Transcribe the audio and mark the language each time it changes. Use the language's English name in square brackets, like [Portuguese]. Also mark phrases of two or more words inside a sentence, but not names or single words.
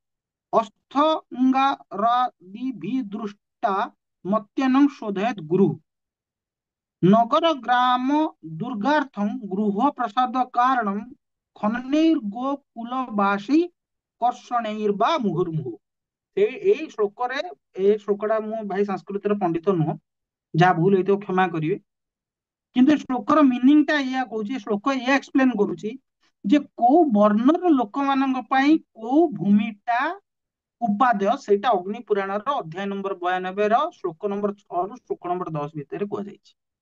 [Sanskrit] अस्थंगारादिभिदृष्टा मत्यनं शोधयत् गुरु नगर ग्राम दुर्गार्थं गृह प्रसाद कारणं खननैर्गोकुलवासी कर्षणैर्वा मुहुर्मुहु। [Odia] এই ଶ୍ଳୋକରେ এই ଶ୍ଳୋକଟା ମୁଁ ଭାଇ ସଂସ୍କୃତର ପଣ୍ଡିତ ନୁହଁ, ଯାହା ଭୁଲ ହେଇଥିବ କ୍ଷମା କରିବେ, କିନ୍ତୁ ଏ ଶ୍ଳୋକର ମିନିଂ ଟା ଏଇଆ କହୁଛି, ଶ୍ଳୋକ ଏଇଆ ଏକ୍ସପ୍ଲେନ କରୁଛି ଯେ କୋଉ ବର୍ଣ୍ଣର ଲୋକମାନଙ୍କ ପାଇଁ କୋଉ ଭୂମିଟା ଉପାଦେୟ, ସେଇଟା ଅଗ୍ନି ପୁରାଣର ଅଧ୍ୟାୟ ନମ୍ବର 92 ର ଶ୍ଲୋକ ନମ୍ବର 6 ରୁ ଶ୍ଲୋକ ନମ୍ବର 10 ଭିତରେ କୁହାଯାଇଛି।